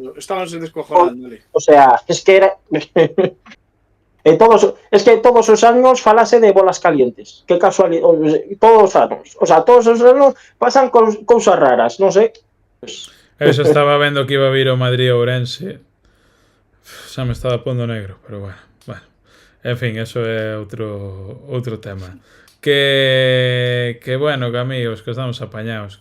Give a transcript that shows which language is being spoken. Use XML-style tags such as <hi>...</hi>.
<gl>estábanse descojonando ali.</gl> <es>O sea, es que era</es> <gl>todos os años falase de</gl> <es>bolas calientes.</es> <gl>Que casualidade, todos os anos. O sea, todos os anos pasan cousas raras, non sei. Eu xa estaba vendo que iba a vir o Madrid Ourense. Xa me estaba pondo negro, pero bueno. En fin, eso é outro tema.</gl> <es>Que bueno, que amigos, que estamos apañados.</es>